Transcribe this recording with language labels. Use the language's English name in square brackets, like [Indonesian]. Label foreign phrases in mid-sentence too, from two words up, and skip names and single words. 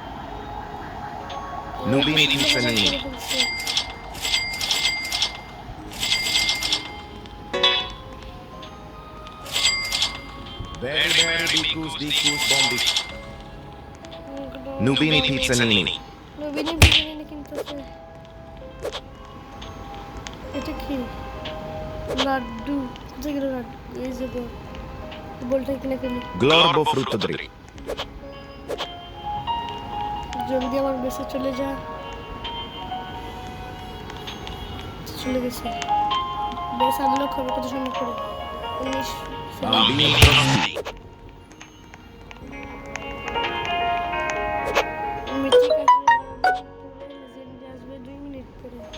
[Bangla] Nubini Pizzanini. Very Dicus Bombi. Nubini Pizzanini. নবীনী বিরিয়ানি কিনতেছে। এটা কি? লাড্ডু। কোথায় গেল লাড্ডু? এই যে বলটা কিনে ফেলি। Glorbo frutto dritto. জলদি আমার বেশে চলে যা। চলে গেছে। [English] base unlock [Bangla] হবে কত সময় করে? 19 Bambini Crostini. মিথিক আসবে 2 মিনিট পরে।